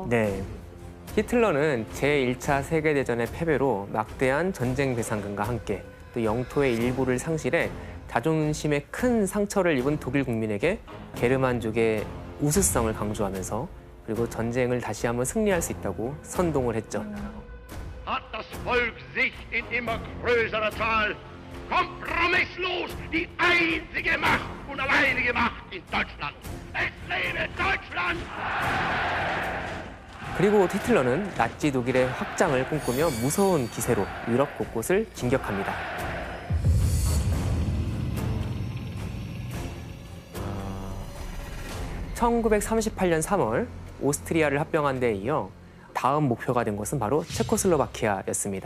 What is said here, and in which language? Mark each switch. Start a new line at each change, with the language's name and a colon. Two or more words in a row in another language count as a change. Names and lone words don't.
Korean: 네, 히틀러는 제1차 세계대전의 패배로 막대한 전쟁 배상금과 함께 또 영토의 일부를 상실해 자존심에 큰 상처를 입은 독일 국민에게 게르만족의 우수성을 강조하면서 그리고 전쟁을 다시 한번 승리할 수 있다고 선동을 했죠.
German: Hat das Volk sich in immer größerer Zahl kompromisslos die einzige Macht und alleinige Macht in Deutschland. Es lebe Deutschland!
Korean: 그리고 히틀러는 나치 독일의 확장을 꿈꾸며 무서운 기세로 유럽 곳곳을 진격합니다. (1938년 3월) 오스트리아를 합병한 데에 이어 다음 목표가 된 것은 바로 체코슬로바키아였습니다.